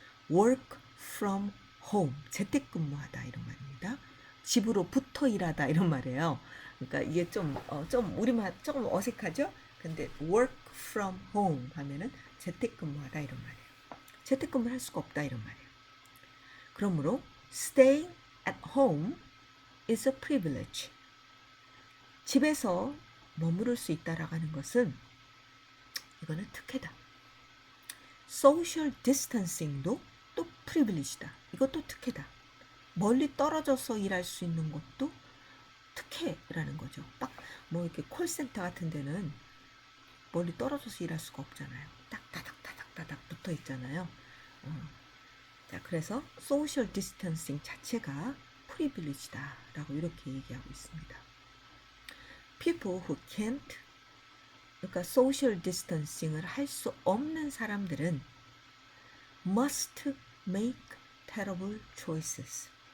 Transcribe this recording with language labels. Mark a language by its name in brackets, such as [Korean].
[English] work from home, [Korean] 재택근무하다 이런 말입니다. 집으로부터 일하다 이런 말이에요. 그러니까 이게 좀 우리말 조금 어색하죠? 근데 [English] work from home [Korean] 하면은 재택근무하다 이런 말이에요. 재택근무를 할 수가 없다 이런 말이에요. [English] 그러므로 staying at home is a privilege. [Korean] 집에서 머무를 수 있다라고 하는 것은 이거는 특혜다. social distancing도 또 privilege다. 이것도 특혜다. 멀리 떨어져서 일할 수 있는 것도 특혜라는 거죠. 딱 뭐 이렇게 콜센터 같은 데는 멀리 떨어져서 일할 수가 없잖아요. 딱 따닥 붙어 있잖아요. 자, 그래서 social distancing 자체가 privilege다라고 이렇게 얘기하고 있습니다. [English] people who can't, [Korean] 그러니까 social distancing을 할 수 없는 사람들은 [English] must make terrible choices.